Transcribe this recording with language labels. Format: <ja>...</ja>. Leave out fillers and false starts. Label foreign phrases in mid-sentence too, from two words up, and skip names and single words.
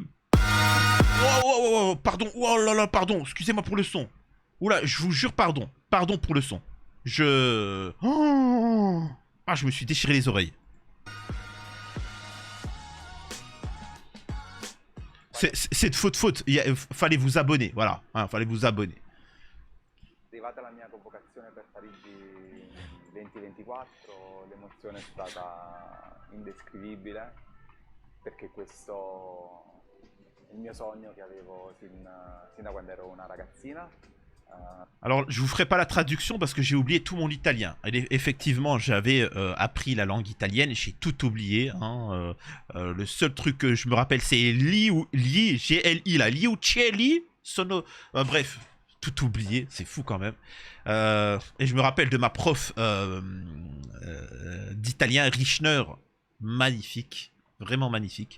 <fr>Oh, pardon, oh là là, pardon, excusez-moi pour le son. Oula, je vous jure, pardon pour le son. Je me suis déchiré les oreilles. C'est de faute. Fallait vous abonner, voilà. Hein, fallait vous abonner.</fr> <it>Arrivata la mia convocazione per Parigi 2024, l'emozione è stata indescrivibile perché questo è il mio sogno che avevo sin da quando ero una ragazzina.</it> <fr>Alors, je vous ferai pas la traduction parce que j'ai oublié tout mon italien. Effectivement, j'avais appris la langue italienne, j'ai tout oublié. Hein, le seul truc que je me rappelle, c'est G-L-I, là.</fr> <it>Liucelli, sono...</it> <fr>bref, tout oublié, c'est fou quand même. Et je me rappelle de ma prof d'italien, Richner, magnifique, vraiment magnifique.</fr>